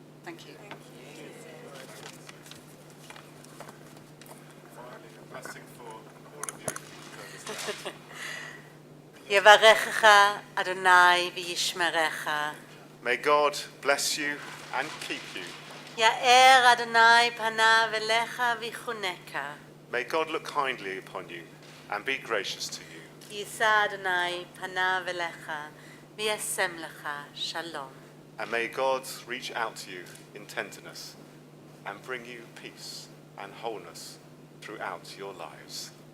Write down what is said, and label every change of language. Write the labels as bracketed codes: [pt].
[en] Thank you. Finally, a blessing for all of you. [he] יברכך אדוני וישמרך. [en] May God bless you and keep you. [he] יאר אדוני פניו אליך ויחונך. [en] May God look kindly upon you and be gracious to you. [he] יישא אדוני פניו אליך וישם לך שלום. [en] And may God reach out to you in tenderness and bring you peace and wholeness throughout your lives.